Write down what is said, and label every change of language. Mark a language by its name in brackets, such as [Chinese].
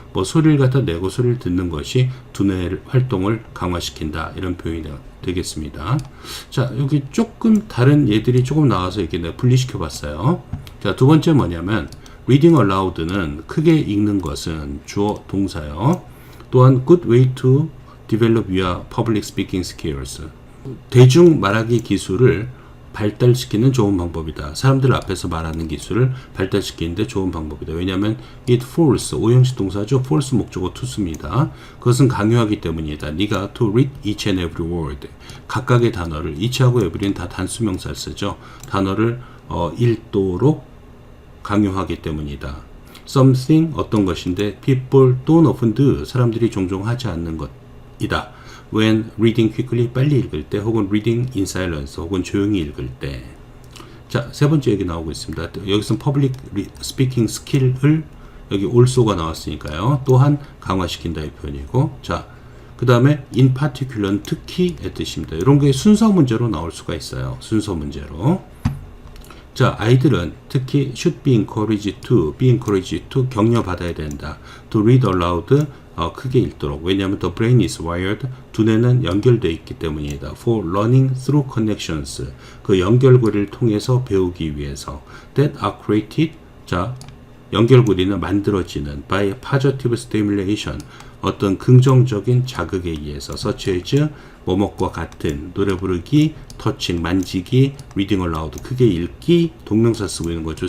[Korean] 뭐 소리를 갖다 내고 소리를 듣는 것이 두뇌 활동을 강화시킨다 이런 표현이 되겠습니다. 자 여기 조금 다른 예들이 조금 나와서 이렇게 내가 분리시켜 봤어요. 자, 두 번째 뭐냐면 [English] reading aloud [Korean] 는 크게 읽는 것은 주어 동사요. [English] 또한 good way to develop your public speaking skills. [Korean] 대중 말하기 기술을 발달시키는 좋은 방법이다. 사람들 앞에서 말하는 기술을 발달시키는데 좋은 방법이다. 왜냐하면 [English] it force [Korean] 오형식 동사죠. force 목적어 to습니다. 그것은 강요하기 때문이다. 네가 [English] to read each and every word. [Korean] 각각의 단어를 each하고 every는 다 단수명사를 쓰죠. 단어를 읽도록 강요하기 때문이다. [English] something [Korean] 어떤 것인데 [English] people don't often do [Korean] 사람들이 종종 하지 않는 것이다. [English] when reading quickly [Korean] 빨리 읽을 때 혹은 [English] reading in silence [Korean] 혹은 조용히 읽을 때. 자, 세 번째 얘기 나오고 있습니다. 여기서 public speaking skill을 여기 also가 나왔으니까요. 또한 강화시킨다 이 표현이고 자, 그 다음에 in particular는 특히의 뜻입니다. 이런 게 순서 문제로 나올 수가 있어요. 순서 문제로. 자, 아이들은 특히 [English] should be encouraged to [Korean] 격려받아야 된다. [English] to read aloud [Korean] 크게 읽도록. 왜냐하면 [English] the brain is wired [Korean] 두뇌는 연결되어 있기 때문이다. [English] for learning through connections [Korean] 그 연결고리를 통해서 배우기 위해서 [English] that are created [Korean] 자 연결고리는 만들어지는 [English] by positive stimulation [Korean] 어떤 긍정적인 자극에 의해서 such as 뭐뭐과 같은 노래 부르기, 터칭, 만지기, [English] reading aloud [Korean] 크게 읽기 동명사 쓰고 있는 거죠.